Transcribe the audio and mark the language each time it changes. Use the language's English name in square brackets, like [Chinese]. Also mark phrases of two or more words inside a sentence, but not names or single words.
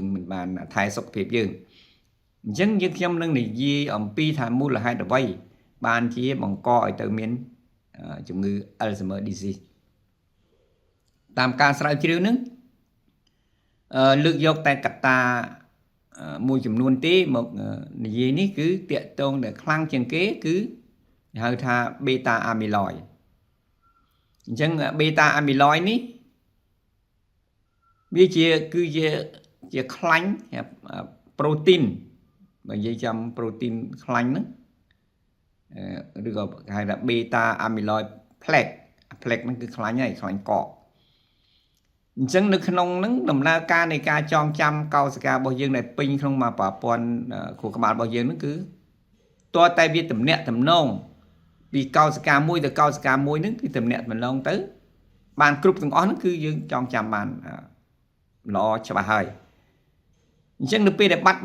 [Khmer] មិនបានថែសុខភាពយើងអញ្ចឹងយើងខ្ញុំនឹងនិយាយអំពីថាមូលហេតុអ្វីបានជាបង្កឲ្យទៅមានជំងឺ [English] Alzheimer disease [Khmer] តាមការស្រាវជ្រាវហ្នឹងលើកយកតែកត្តាមួយចំនួនទេមកនិយាយនេះគឺតាក់ទងដែលខ្លាំងជាងគេគឺហៅថា [English] beta amyloid [Khmer] អញ្ចឹង [English] beta amyloid [Khmer] នេះ វាគឺជាខ្លាញ់ប្រូទីនបើនិយាយចាំប្រូទីនខ្លាញ់ហ្នឹងឬក៏គេហៅថា [English] beta amyloid plaque [Khmer] ហ្នឹងគឺខ្លាញ់ហើយខ្លាញ់កកអញ្ចឹងនៅក្នុងហ្នឹងដំណើរការនៃការចងចាំកោសិការបស់ យើងដែលពេញក្នុងមួយប្រព័ន្ធខួរក្បាលរបស់យើងហ្នឹងគឺតើតែវាទំនាក់ទំនងពីកោសិកាមួយទៅកោសិកាមួយហ្នឹងគឺ ទំនាក់ទំនងទៅបានគ្រប់ទាំងអស់ហ្នឹងគឺយើងចងចាំបានល្អច្បាស់ហើយអញ្ចឹងនៅពេលដែលបាត់